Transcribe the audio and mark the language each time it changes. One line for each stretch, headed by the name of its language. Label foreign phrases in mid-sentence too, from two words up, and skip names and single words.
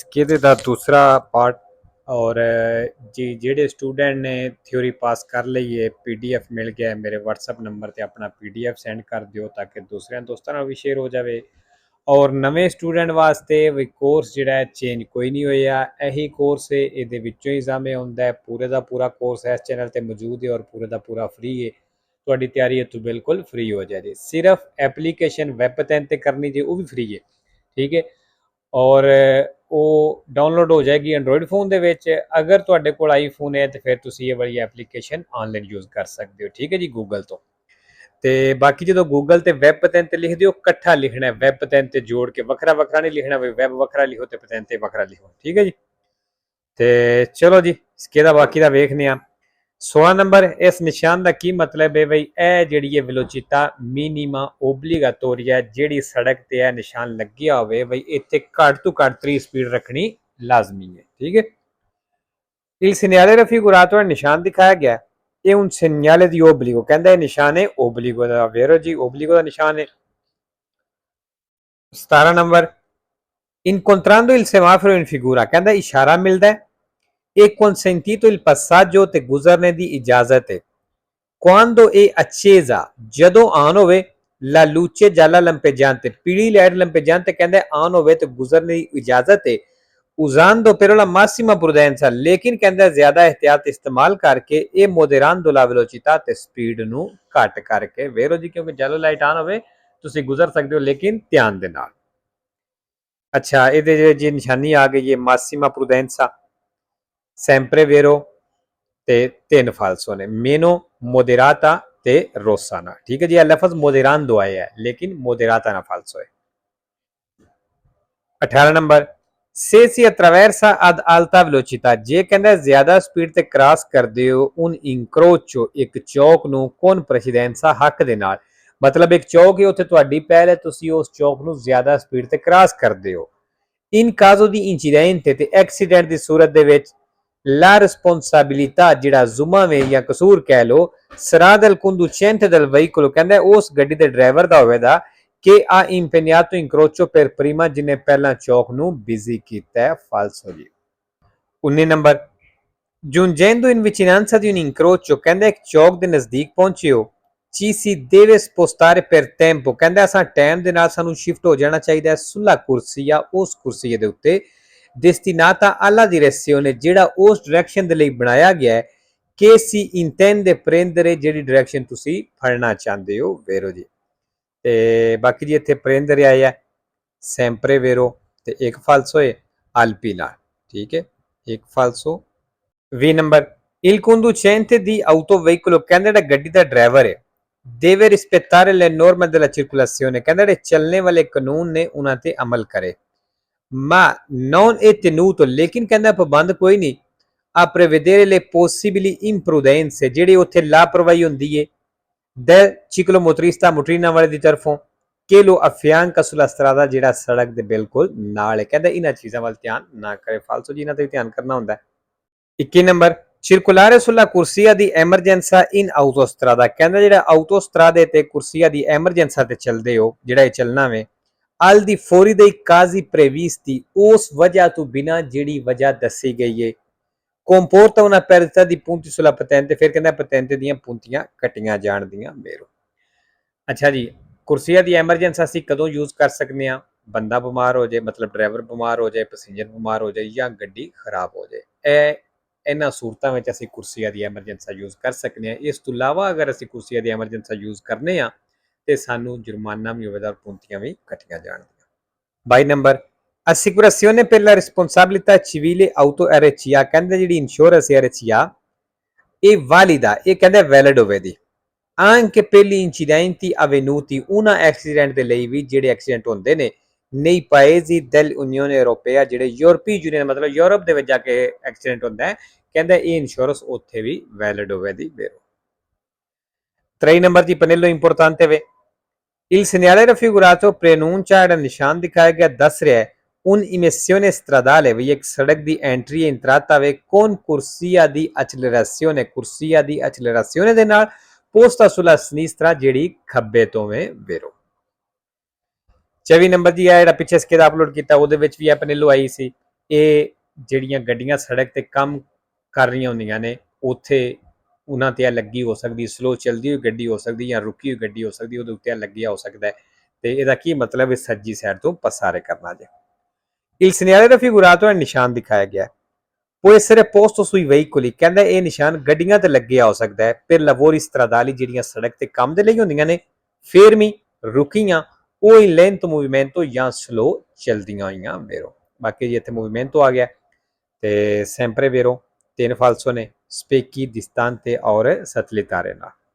Punjabi: ਇਸਕੇ ਦਾ ਦੂਸਰਾ ਪਾਰਟ ਔਰ ਜੀ ਜੇਡੇ ਸਟੂਡੈਂਟ ਨੇ ਥਿਊਰੀ ਪਾਸ ਕਰ ਲੀ ਹੈ PDF ਮਿਲ ਗਿਆ ਹੈ ਮੇਰੇ WhatsApp ਨੰਬਰ ਤੇ ਅਪਨਾ PDF ਸੈਂਡ ਕਰ ਦਿਓ ਤਾਕਿ ਦੂਸਰੇ ਦੋਸਤੋਂ ਨਾਲ ਭੀ ਸ਼ੇਅਰ ਹੋ ਜਾਏ। ਔਰ ਨਵੇ ਸਟੂਡੈਂਟ ਵਾਸਤੇ ਭੀ ਕੋਰਸ ਜਿਹੜਾ ਹੈ ਚੇਂਜ ਕੋਈ ਨਹੀਂ ਹੋਇਆ, ਯਹੀ ਕੋਰਸ ਹੈ, ਯੇ ਵਿਚੋਂ ਹੀ ਐਗਜ਼ਾਮ ਆਉਂਦਾ ਹੈ। ਪੂਰੇ ਕਾ ਪੂਰਾ ਕੋਰਸ ਇਸ ਚੈਨਲ ਤੇ ਮੌਜੂਦ ਹੈ ਔਰ ਪੂਰੇ ਕਾ ਪੂਰਾ ਫ੍ਰੀ ਹੈ। ਤੁਹਾਡੀ ਤਿਆਰੀ ਇੱਥੋਂ ਬਿਲਕੁਲ ਫ੍ਰੀ ਹੋ ਜਾਏ ਜੀ। ਸਿਰਫ ਐਪਲੀਕੇਸ਼ਨ ਵੈਬ 'ਤੇ ਕਰਨੀ ਜੀ, ਉਹ ਵੀ ਫ੍ਰੀ ਹੈ। ਠੀਕ ਹੈ। ਔਰ ਉਹ ਡਾਊਨਲੋਡ ਹੋ ਜਾਏਗੀ ਐਂਡਰੋਇਡ ਫੋਨ ਦੇ ਵਿੱਚ। ਅਗਰ ਤੁਹਾਡੇ ਕੋਲ ਆਈਫੋਨ ਹੈ ਤਾਂ ਫਿਰ ਤੁਸੀਂ ਇਹ ਵਾਲੀ ਐਪਲੀਕੇਸ਼ਨ ਆਨਲਾਈਨ ਯੂਜ਼ ਕਰ ਸਕਦੇ ਹੋ। ਠੀਕ ਹੈ ਜੀ, ਗੂਗਲ ਤੋਂ। ਤੇ ਬਾਕੀ ਜਦੋਂ ਗੂਗਲ ਤੇ ਵੈਬ ਪੈਨ ਤੇ ਲਿਖਦੇ ਹੋ ਇਕੱਠਾ ਲਿਖਣਾ ਹੈ, ਵੈਬ ਪੈਨ ਤੇ ਜੋੜ ਕੇ, ਵੱਖਰਾ ਵੱਖਰਾ ਨਹੀਂ ਲਿਖਣਾ ਵੀ ਵੈਬ ਵੱਖਰਾ ਲਿਖੋ ਤੇ ਪੈਨ ਤੇ ਵੱਖਰਾ ਲਿਖੋ। ਠੀਕ ਹੈ ਜੀ। ਤੇ ਚਲੋ ਜੀ इसके ਬਾਕੀ ਦਾ ਵੇਖਦੇ ਹਾਂ। 16 ਨੰਬਰ, ਇਸ ਨਿਸ਼ਾਨ ਦਾ ਕੀ ਮਤਲਬ ਹੈ ਬਈ ਇਹ ਜਿਹੜੀ ਹੈ
Italian: velocità minima obbligatoria,
Punjabi: ਜਿਹੜੀ ਸੜਕ ਤੇ ਇਹ ਨਿਸ਼ਾਨ ਲੱਗਿਆ ਹੋਵੇ ਬਈ ਇੱਥੇ ਘੱਟ ਤੋਂ ਘੱਟ 30 ਸਪੀਡ ਰੱਖਣੀ ਲਾਜ਼ਮੀ ਹੈ।
Hindi: ठीक है।
Italian: Il segnale raffigurato nel
Hindi: निशान दिखाया गया
Italian: è un segnale di obbligo,
Hindi: कहता है निशान है
Italian: obbligo da,
Hindi: vero जी,
Italian: obbligo da
Hindi: निशान है। 17 नंबर,
Italian: incontrando il semaforo in figura,
Hindi: कहता है इशारा मिलता है
Italian: è consentito il passaggio
Punjabi: ਤੇ ਗੁਜ਼ਰਨੇ ਦੀ ਇਜਾਜ਼ਤ ਹੈ।
Italian: quando è accesa,
Punjabi: ਜਦੋਂ ਆਨ ਹੋਵੇ,
Italian: la luce gialla lampeggiante,
Punjabi: ਪੀਲੀ ਲਾਈਟ lampeggiante ਕਹਿੰਦਾ ਆਨ ਹੋਵੇ ਤੇ ਗੁਜ਼ਰਨੇ ਦੀ ਇਜਾਜ਼ਤ ਹੈ।
Italian: usando però la massima prudenza,
Punjabi: ਲੇਕਿਨ ਕਹਿੰਦਾ ਜ਼ਿਆਦਾ ਇhtiyat ਇਸਤੇਮਾਲ ਕਰਕੇ, ਇਹ
Italian: moderando la velocità
Punjabi: ਤੇ ਸਪੀਡ ਨੂੰ ਘੱਟ ਕਰਕੇ। ਵੇਰੋ ਜੀ, ਕਿਉਂਕਿ ਜੈਲੋ ਲਾਈਟ ਆਨ ਹੋਵੇ ਤੁਸੀਂ ਗੁਜ਼ਰ ਸਕਦੇ ਹੋ ਲੇਕਿਨ ਧਿਆਨ ਦੇ ਨਾਲ। ਅੱਛਾ, ਇਹਦੇ ਜੀ ਨਿਸ਼ਾਨੀ ਆ ਗਈ ਹੈ
Italian: massima prudenza, sempre vero
Punjabi: ਤੇ 3 ਫਾਲਸੋ ਨੇ, ਮੇਨੋ, ਮੋਡੇਰਾਤਾ ਤੇ ਰੋਸਾਨਾ। ਠੀਕ ਹੈ ਜੀ। ਇਹ ਲਫ਼ਜ਼ ਮੋਡੇਰਾਂਦੋ ਆਇਆ ਹੈ ਲੇਕਿਨ ਮੋਡੇਰਾਤਾ ਨਾ ਫਾਲਸੋ ਹੈ। 18 ਨੰਬਰ,
Italian: se si attraversa ad alta velocità,
Punjabi: ਜੇ ਕਹਿੰਦਾ ਜ਼ਿਆਦਾ ਸਪੀਡ ਤੇ ਕ੍ਰਾਸ ਕਰਦੇ ਹੋ
Italian: un incrocio,
Punjabi: ਇੱਕ ਚੌਕ ਨੂੰ,
Italian: con precedenza,
Punjabi: ਹੱਕ ਦੇ ਨਾਲ। ਮਤਲਬ ਇੱਕ ਚੌਕ ਹੈ, ਉੱਥੇ ਤੁਹਾਡੀ ਪਹਿਲ ਹੈ, ਤੁਸੀਂ ਉਸ ਚੌਕ ਨੂੰ ਜ਼ਿਆਦਾ ਸਪੀਡ ਤੇ ਕ੍ਰਾਸ ਕਰਦੇ ਹੋ।
Italian: in caso di incidente,
Punjabi: ਤੇ ਐਕਸੀਡੈਂਟ ਦੀ ਸੂਰਤ ਦੇ ਵਿੱਚ,
Italian: la responsabilità,
Punjabi: ਜਿਹੜਾ ਜ਼ੁਮਾਵੇਂ ਜਾਂ ਕਸੂਰ ਕਹਿ ਲੋ,
Italian: sarà del conducente del veicolo,
Punjabi: ਕਹਿੰਦਾ ਉਸ ਗੱਡੀ ਦੇ ਡਰਾਈਵਰ ਦਾ ਹੋਵੇਗਾ
Italian: che ha impegnato incrocio per prima,
Punjabi: ਜਿਹਨੇ ਪਹਿਲਾਂ ਚੌਕ ਨੂੰ ਬਿਜ਼ੀ ਕੀਤਾ ਹੈ। ਫਾਲਸੋ ਜੀ। 19 ਨੰਬਰ,
Italian: giungendo in vicinanza di un incrocio,
Punjabi: ਕਹਿੰਦਾ ਇੱਕ ਚੌਕ ਦੇ ਨਜ਼ਦੀਕ ਪਹੁੰਚੇ ਹੋ,
Italian: ci si deve spostare per tempo,
Punjabi: ਕਹਿੰਦਾ ਅਸਾਂ ਟਾਈਮ ਦੇ ਨਾਲ ਸਾਨੂੰ ਸ਼ਿਫਟ ਹੋ ਜਾਣਾ ਚਾਹੀਦਾ ਹੈ
Italian: sulla corsia,
Punjabi: ਉਸ ਕੁਰਸੀ ਦੇ ਉੱਤੇ,
Italian: destinata alla direzione,
Punjabi: ਜਿਹੜਾ ਉਸ ਡਾਇਰੈਕਸ਼ਨ ਦੇ ਲਈ ਬਣਾਇਆ ਗਿਆ ਹੈ,
Italian: che si intende prendere,
Punjabi: ਜਿਹੜੀ ਡਾਇਰੈਕਸ਼ਨ ਤੁਸੀਂ ਫੜਨਾ ਚਾਹੁੰਦੇ ਹੋ। ਵੇਰੋ ਜੀ। ਤੇ ਬਾਕੀ ਜੀ ਇੱਥੇ prendere ਆਇਆ
Italian: sempre vero
Punjabi: ਤੇ ਇੱਕ ਫਾਲਸੋ ਹੈ alpina। ਠੀਕ ਹੈ, ਇੱਕ ਫਾਲਸੋ। 20 ਨੰਬਰ,
Italian: il conducente di autoveicolo,
Punjabi: ਕਹਿੰਦਾ ਜਿਹੜਾ ਗੱਡੀ ਦਾ ਡਰਾਈਵਰ ਹੈ,
Italian: deve rispettare le norme della circolazione,
Punjabi: ਕਹਿੰਦਾ ਜਿਹੜੇ ਚੱਲਣੇ ਵਾਲੇ ਕਾਨੂੰਨ ਨੇ ਉਹਨਾਂ ਤੇ ਅਮਲ ਕਰੇ।
Italian: ma non è tenuto,
Punjabi: ਲੇਕਿਨ ਕਹਿੰਦਾ ਪਾਬੰਦ ਕੋਈ ਨਹੀਂ,
Italian: a prevedere le possibili imprudenze,
Punjabi: ਜਿਹੜੀ ਉੱਥੇ ਲਾਪਰਵਾਹੀ ਹੁੰਦੀ ਹੈ,
Italian: del ciclomotorista,
Punjabi: ਮੋਟਰੀਨਾ ਵਾਲੇ ਦੀ ਤਰਫੋਂ,
Italian: che lo affianca sulla strada,
Punjabi: ਜਿਹੜਾ ਸੜਕ ਦੇ ਬਿਲਕੁਲ ਨਾਲ ਹੈ। ਕਹਿੰਦਾ ਇਹਨਾਂ ਚੀਜ਼ਾਂ ਵੱਲ ਧਿਆਨ ਨਾ ਕਰੇ। ਫਾਲਸੋ ਜੀ, ਇਹਨਾਂ ਤੇ ਵੀ ਧਿਆਨ ਕਰਨਾ ਹੁੰਦਾ ਹੈ। 21 ਨੰਬਰ,
Italian: circolare sulla corsia di emergenza in autostrada,
Punjabi: ਕਹਿੰਦਾ ਜਿਹੜਾ ਆਟੋਸਟਰਾਦੇ ਤੇ ਕੁਰਸੀਆ ਦੀ ਐਮਰਜੈਂਸਾ ਤੇ ਚੱਲਦੇ ਹੋ, ਜਿਹੜਾ ਇਹ ਚੱਲਣਾ ਵੇ,
Italian: al di fuori dei casi previsti,
Punjabi: ਉਸ ਵਜ੍ਹਾ ਤੋਂ ਬਿਨਾਂ ਜਿਹੜੀ ਵਜ੍ਹਾ ਦੱਸੀ ਗਈ ਹੈ,
Italian: comporta una perdita di punti sulla patente,
Punjabi: ਫਿਰ ਕਹਿੰਦਾ ਪਤੈਂਤੇ ਦੀਆਂ puntiਆਂ ਕੱਟੀਆਂ ਜਾਣ ਦੀਆਂ। ਮੇਰੋ। ਅੱਛਾ ਜੀ, ਕੁਰਸੀਆ ਦੀ ਐਮਰਜੈਂਸੀ ਅਸੀਂ ਕਦੋਂ ਯੂਜ਼ ਕਰ ਸਕਦੇ ਹਾਂ? ਬੰਦਾ ਬਿਮਾਰ ਹੋ ਜਾਏ, ਮਤਲਬ ਡਰਾਈਵਰ ਬਿਮਾਰ ਹੋ ਜਾਏ, ਪੈਸੇਂਜਰ ਬਿਮਾਰ ਹੋ ਜਾਏ ਜਾਂ ਗੱਡੀ ਖਰਾਬ ਹੋ ਜਾਏ, ਇਹਨਾਂ ਸੂਰਤਾਂ ਵਿੱਚ ਅਸੀਂ ਕੁਰਸੀਆ ਦੀ ਐਮਰਜੈਂਸੀ ਯੂਜ਼ ਕਰ ਸਕਦੇ ਹਾਂ। ਇਸ ਤੋਂ ਇਲਾਵਾ ਅਗਰ ਅਸੀਂ ਕੁਰਸੀਆ ਦੀ ਐਮਰਜੈਂਸੀ ਯੂਜ਼ ਕਰਨੇ ਆ ਤੇ ਸਾਨੂੰ ਜੁਰਮਾਨਾ ਵੀ ਹੋਵੇਗਾ, puntiਆਂ ਵੀ ਕੱਟੀਆਂ ਜਾਣਗੀਆਂ। 22 ਨੰਬਰ,
Italian: assicurazione per la responsabilità civile auto RCA,
Punjabi: ਕਹਿੰਦੇ ਜਿਹੜੀ ਇੰਸ਼ੋਰੈਂਸ ਹੈ RCA, ਇਹ ਵਾਲਿਦਾ, ਇਹ ਕਹਿੰਦੇ ਵੈਲਿਡ ਹੋਵੇਗੀ
Italian: anche per gli incidenti avvenuti, una
Punjabi: accident ਦੇ ਲਈ ਵੀ, ਜਿਹੜੇ ਐਕਸੀਡੈਂਟ ਹੁੰਦੇ ਨੇ
Italian: nei paesi dell'Unione Europea,
Punjabi: ਜਿਹੜੇ ਯੂਰਪੀ ਯੂਨੀਅਨ, ਮਤਲਬ ਯੂਰਪ ਦੇ ਵਿੱਚ ਜਾ ਕੇ ਐਕਸੀਡੈਂਟ ਹੁੰਦਾ ਹੈ, ਕਹਿੰਦਾ ਇਹ ਇੰਸ਼ੋਰੈਂਸ ਉੱਥੇ ਵੀ ਵੈਲਿਡ ਹੋਵੇਗੀ। 23 ਨੰਬਰ ਦੀ
Italian: pannello importante ਵੇ, il segnale raffigurato preannuncia,
Punjabi: ਜਿਹੜਾ ਨਿਸ਼ਾਨ ਦਿਖਾਇਆ ਗਿਆ ਦੱਸ ਰਿਹਾ ਹੈ
Italian: un'immissione stradale,
Punjabi: ਵੀ ਇੱਕ ਸੜਕ ਦੀ ਐਂਟਰੀ entrata ਵੇ,
Italian: con corsia di accelerazione,
Punjabi: ਕੁਰਸੀਆ ਦੀ accelerazione ਦੇ ਨਾਲ,
Italian: posta sulla sinistra,
Punjabi: ਜਿਹੜੀ ਖੱਬੇ ਤੋਂ ਵੇ। ਵੇਰੋ। 24 ਨੰਬਰ ਜੀ ਇਹ ਜਿਹੜਾ ਪਿੱਛੇ ਸਕੇਦ ਅਪਲੋਡ ਕੀਤਾ ਉਹਦੇ ਵਿੱਚ ਵੀ ਇਹ ਪਨੇਲੋ ਆਈ ਸੀ। ਇਹ ਜਿਹੜੀਆਂ ਗੱਡੀਆਂ ਸੜਕ ਤੇ ਕੰਮ ਕਰ ਰਹੀਆਂ ਹੁੰਦੀਆਂ ਨੇ ਉੱਥੇ ਉਹਨਾਂ ਤੇ ਲੱਗੀ ਹੋ ਸਕਦੀ, ਸਲੋ ਚੱਲਦੀ ਹੋਈ ਗੱਡੀ ਹੋ ਸਕਦੀ ਜਾਂ ਰੁਕੀ ਹੋਈ ਗੱਡੀ ਹੋ ਸਕਦੀ, ਉਹਦੇ ਉੱਤੇ ਲੱਗਿਆ ਹੋ ਸਕਦਾ ਹੈ। ਤੇ ਇਹਦਾ ਕੀ ਮਤਲਬ ਹੈ? ਸੱਜੀ ਸਾਈਡ ਤੋਂ passare ਕਰਨਾ ਜੇ।
Italian: Il segnale raffigurato è il
Punjabi: ਨਿਸ਼ਾਨ ਦਿਖਾਇਆ ਗਿਆ ਹੈ।
Italian: Può essere posto sui veicoli,
Punjabi: ਕਹਿੰਦਾ ਇਹ ਨਿਸ਼ਾਨ ਗੱਡੀਆਂ ਤੇ ਲੱਗਿਆ ਹੋ ਸਕਦਾ ਹੈ।
Italian: per lavori stradali
Punjabi: ਜਿਹੜੀਆਂ ਸੜਕ ਤੇ ਕੰਮ ਦੇ ਲਈ ਹੁੰਦੀਆਂ ਨੇ, fermi ਰੁਕੀਆਂ, ਉਹ
Italian: in lento movimento
Punjabi: ਜਾਂ slow ਚਲਦੀਆਂ ਹੋਈਆਂ vero। ਬਾਕੀ ਜੀ ਇੱਥੇ movimento ਆ ਗਿਆ ਤੇ
Italian: sempre vero, 3 falso
Punjabi: ne,
Italian: specchi, distante
Punjabi: और satellitare ਨਾ।